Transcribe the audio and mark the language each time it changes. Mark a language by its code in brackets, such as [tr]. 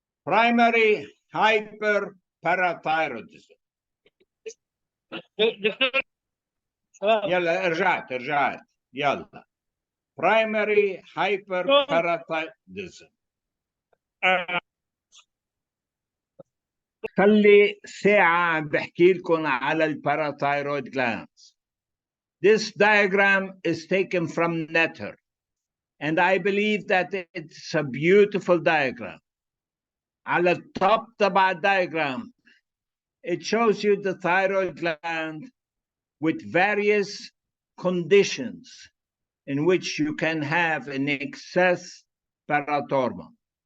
[en] Primary hyperparathyroidism. [ar] دكتور شباب يلا رجعت يلا. [en] primary hyperparathyroidism. [ar] خلي ساعة عم بحكي لكم على الباراثايرويد glands. [en] This diagram is taken from Netter, and I believe that it's a beautiful diagram. [ar] على التوب تبع الدايجرام [en] it shows you the thyroid gland with various conditions in which you can have an excess parathormone.